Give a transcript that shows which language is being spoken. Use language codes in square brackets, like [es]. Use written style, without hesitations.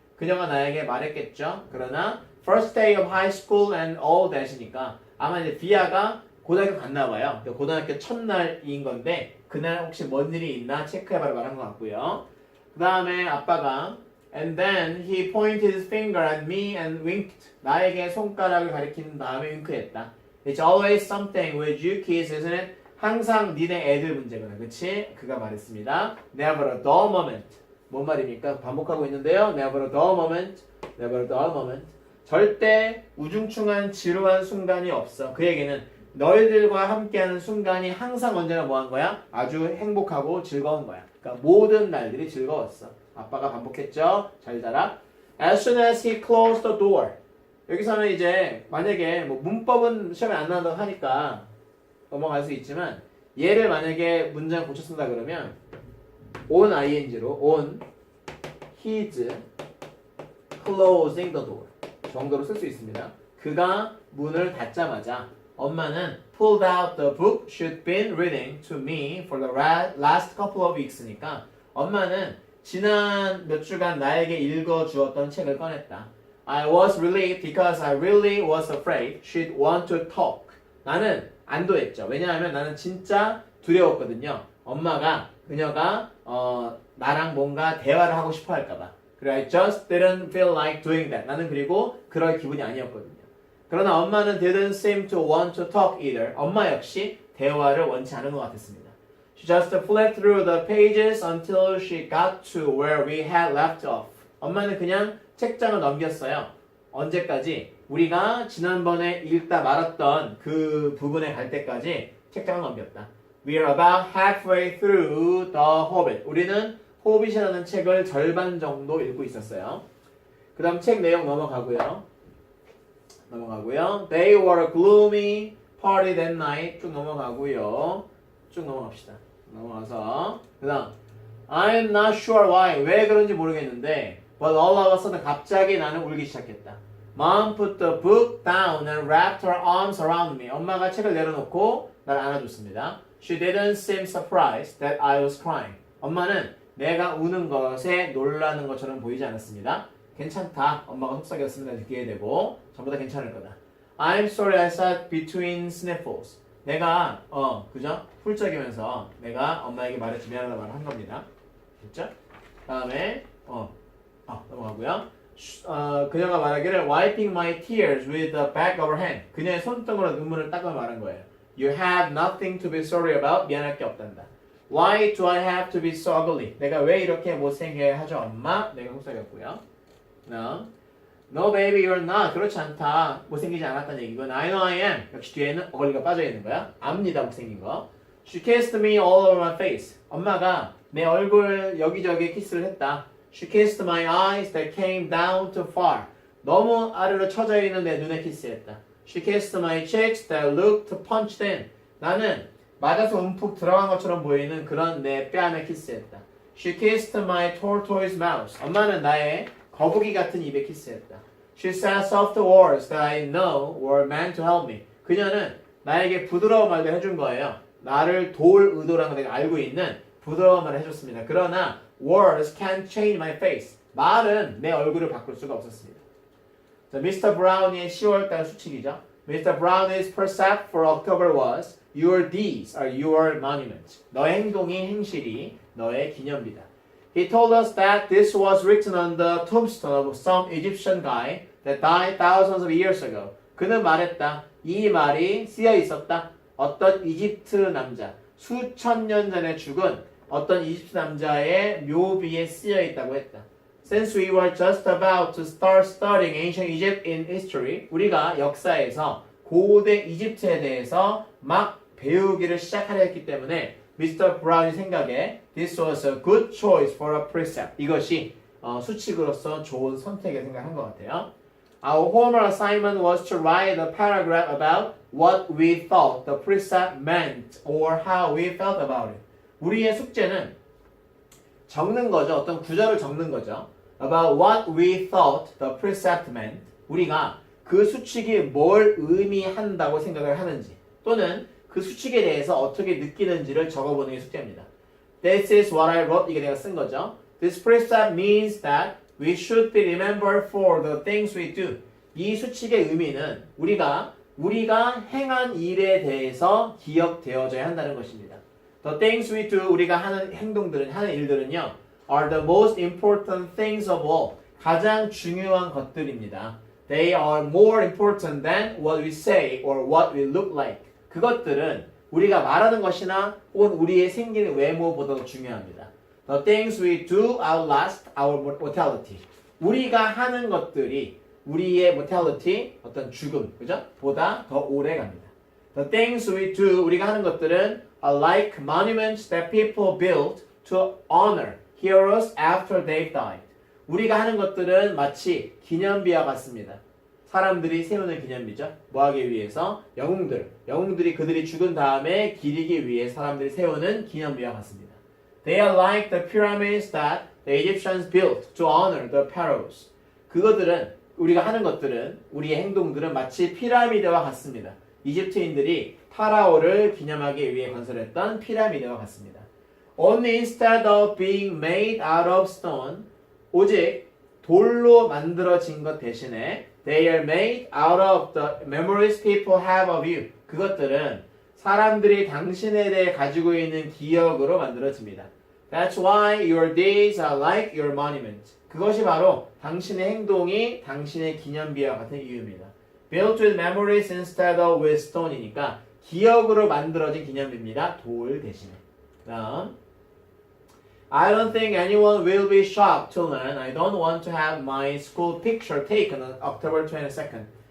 [ko] 그녀가 나에게 말했겠죠. 그러나 [en] first day of high school and all that [ko] 이니까 아마 이제 비아가 고등학교 갔나 봐요. 고등학교 첫날인 건데 그날 혹시 뭔 일이 있나 체크해봐라 말한 것 같고요. 그 다음에 아빠가 [en] and then he pointed his finger at me and winked. [ko] 나에게 손가락을 가리킨 다음에 윙크했다. [en] It's always something with you kids, isn't it? [ko] 항상 니네 애들 문제구나. 그치? 그가 말했습니다. [en] Never a dull moment. [ko] 뭔 말입니까? 반복하고 있는데요. [en] Never a dull moment. Never a dull moment. [ko] 절대 우중충한 지루한 순간이 없어. 그에게는 너희들과 함께하는 순간이 항상 언제나 뭐한 거야? 아주 행복하고 즐거운 거야. 그러니까 모든 날들이 즐거웠어. 아빠가 반복했죠. 잘 자라. [en] As soon as he closed the door. [ko] 여기서는 이제 만약에 뭐 문법은 시험에 안 나온다고 하니까 넘어갈 수 있지만 얘를 만약에 문장 고쳐 쓴다 그러면 on ing로 [en] on his closing the door [ko] 정도로 쓸 수 있습니다. 그가 문을 닫자마자 엄마는 [en] pulled out the book she'd been reading to me for the last couple of weeks니까 [ko] 엄마는 지난 몇 주간 나에게 읽어주었던 책을 꺼냈다. [en] I was relieved because I really was afraid she'd want to talk. [ko] 나는 안도했죠. 왜냐하면 나는 진짜 두려웠거든요. 그녀가 나랑 뭔가 대화를 하고 싶어 할까봐. [en] 그래, I just didn't feel like doing that. [ko] 나는 그리고 그럴 기분이 아니었거든요. 그러나 엄마는 [en] didn't seem to want to talk either. [ko] 엄마 역시 대화를 원치 않은 것 같았습니다. [en] She just flipped through the pages until she got to where we had left off. [ko] 엄마는 그냥 책장을 넘겼어요. 언제까지? 우리가 지난번에 읽다 말았던 그 부분에 갈 때까지 책장을 넘겼다. [en] We are about halfway through The Hobbit. [ko] 우리는 호빗이라는 책을 절반 정도 읽고 있었어요. 그 다음 책 내용 넘어가고요. [en] They were a gloomy party that night. [ko] 쭉 넘어가고요. 쭉 넘어갑시다. 넘어가서 그 다음 [en] I'm not sure why. [ko] 왜 그런지 모르겠는데 [en] But all of a sudden [ko] 갑자기 나는 울기 시작했다. [en] Mom put the book down and wrapped her arms around me. [ko] 엄마가 책을 내려놓고 날 안아줬습니다. She didn't seem surprised that I was crying. 엄마는 내가 우는 것에 놀라는 것처럼 보이지 않았습니다. 괜찮다. 엄마가 속삭였습니다. 느끼게 되고 전부 다 괜찮을 거다. [en] I'm sorry I sat between sniffles. [ko] 내가 그죠? 훌쩍이면서 내가 엄마에게 말했지 미안하다 말을 한 겁니다. 됐죠? 다음에 넘어가고요. 그녀가 말하기를 [en] wiping my tears with the back of her hand. [ko] 그녀의 손등으로 눈물을 닦아 말한 거예요. [en] You have nothing to be sorry about. [ko] 미안할 게 없단다. [en] Why do I have to be so ugly? [ko] 내가 왜 이렇게 못생겨야 하죠, 엄마? 내가 속삭였고요. [en] No, baby, you're not. [ko] 그렇지 않다. 못생기지 않았다는 얘기고. [en] I know I am. [ko] 역시 뒤에는 어글리가 빠져 있는 거야. 압니다, 못생긴 거. [en] She kissed me all over my face. [ko] 엄마가 내 얼굴 여기저기 키스를 했다. [en] She kissed my eyes that came down too far. [ko] 너무 아래로 처져 있는 내 눈에 키스했다. [en] She kissed my cheeks that looked punched in. [ko] 나는 맞아서 움푹 들어간 것처럼 보이는 그런 내 뺨에 키스했다. [en] She kissed my tortoise mouth. [ko] 엄마는 나의 거북이 같은 입에 키스했다. [en] She said soft words that I know were meant to help me. [ko] 그녀는 나에게 부드러운 말도 해준 거예요. 나를 도울 의도라는 걸 내가 알고 있는 부드러운 말을 해줬습니다. [en] 그러나 words can't change my face. [ko] 말은 내 얼굴을 바꿀 수가 없었습니다. 자, Mr. Brownie의 10월달 수칙이죠. [en] Mr. Brownie's precept for October was Your deeds are your monument. [ko] 너의 행동이 행실이 너의 기념비다. [en] He told us that this was written on the tombstone of some Egyptian guy that died thousands of years ago. [ko] 그는 말했다. 이 말이 쓰여 있었다. 어떤 이집트 남자, 수천 년 전에 죽은 어떤 이집트 남자의 묘비에 쓰여 있다고 했다. [en] Since we were just about to start studying ancient Egypt in history, [ko] 우리가 역사에서 고대 이집트에 대해서 막 배우기를 시작하려 했기 때문에 [en] Mr. Brown의 [ko] 생각에 [en] This was a good choice for a precept. [ko] 이것이 수칙으로서 좋은 선택을 생각한 것 같아요. [en] Our homework assignment was to write a paragraph about what we thought the precept meant or how we felt about it. [ko] 우리의 숙제는 적는 거죠. 어떤 구절을 적는 거죠. [en] About what we thought the precept meant. [ko] 우리가 그 수칙이 뭘 의미한다고 생각을 하는지 또는 그 수칙에 대해서 어떻게 느끼는지를 적어보는 게 숙제입니다. [en] This is what I wrote. [ko] 이게 내가 쓴 거죠. [en] This precept means that we should be remembered for the things we do. [ko] 이 수칙의 의미는 우리가 행한 일에 대해서 기억되어져야 한다는 것입니다. [en] The things we do, [ko] 우리가 하는 행동들은, 하는 일들은요, [en] are the most important things of all. [ko] 가장 중요한 것들입니다. [en] They are more important than what we say or what we look like. [ko] 그것들은 우리가 말하는 것이나 혹은 우리의 생기는 외모보다도 중요합니다. [en] The things we do outlast our mortality. [ko] 우리가 하는 것들이 우리의 mortality, 어떤 죽음, 그죠? 보다 더 오래 갑니다. [en] The things we do, [ko] 우리가 하는 것들은 [en] are like monuments that people build to honor heroes after they've died. [ko] 우리가 하는 것들은 마치 기념비와 같습니다. 사람들이 세우는 기념비죠. 뭐 하기 위해서? 영웅들이 그들이 죽은 다음에 기리기 위해 사람들이 세우는 기념비와 같습니다. They are like the pyramids that the Egyptians built to honor the pharaohs. 그것들은 우리가 하는 것들은 우리의 행동들은 마치 피라미드와 같습니다. 이집트인들이 파라오를 기념하기 위해 건설했던 피라미드와 같습니다. [en] Only instead of being made out of stone, [ko] 오직 돌로 만들어진 것 대신에 [en] they are made out of the memories people have of you. [ko] 그것들은 사람들이 당신에 대해 가지고 있는 기억으로 만들어집니다. [en] That's why your deeds are like your monument. [ko] 그것이 바로 당신의 행동이 당신의 기념비와 같은 이유입니다. [en] Built with memories instead of with stone이니까 [ko] 기억으로 만들어진 기념비입니다. 돌 대신에. 다음. [en] I don't think anyone will be shocked to learn I don't want to have my school picture taken on October 22nd.